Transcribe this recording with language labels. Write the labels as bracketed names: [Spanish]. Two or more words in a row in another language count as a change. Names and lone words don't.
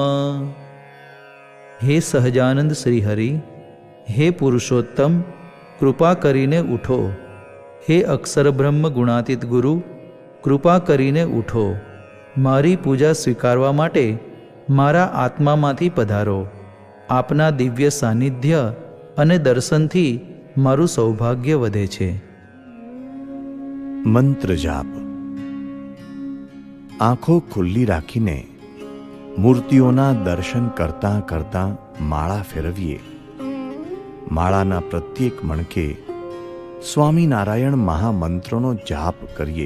[Gujarati] હે સહજાનંદ શ્રીહરિ, હે પુરુષોત્તમ, કૃપા કરીને ઉઠો. હે અક્ષર બ્રહ્મ ગુણાતીત ગુરુ, કૃપા કરીને ઉઠો. મારી પૂજા સ્વીકારવા માટે મારા આત્મામાંથી પધારો. આપના દિવ્ય સાનિધ્ય અને દર્શનથી મારું સૌભાગ્ય વધે છે. મંત્ર જાપ. આંખો ખુલ્લી રાખીને મૂર્તિઓના દર્શન કરતાં કરતાં માળા ફેરવીએ. માળાના પ્રત્યેક મણકે સ્વામિનારાયણ મહામંત્રનો જાપ કરીએ.